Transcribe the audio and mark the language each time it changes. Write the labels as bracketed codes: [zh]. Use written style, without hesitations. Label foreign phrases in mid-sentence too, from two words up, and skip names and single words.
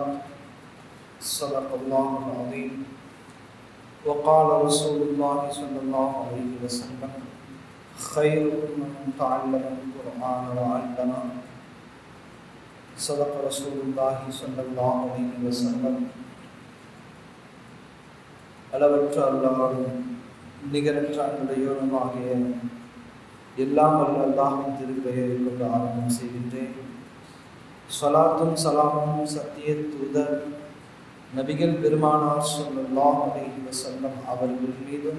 [ar] صدق الله العظيم. وقال رسول الله صلى الله عليه وسلم: خيركم من تعلم القرآن وعلمه. صدق رسول الله صلى الله عليه وسلم. [ta] அளவற்ற அல்லாஹ்வும் நிகரற்ற அன்புடையோனுமாகிய எல்லாம் வல்ல அல்லாஹ்வின் திருப்பெயரை கொண்டு ஆரம்பம் செய்கின்றேன். ஸலாத்தும் சலாமும் சத்திய தூதர் நபிகள் பெருமானார் [ar] صلى الله عليه وسلم [ta] அவர்கள் மீதும்,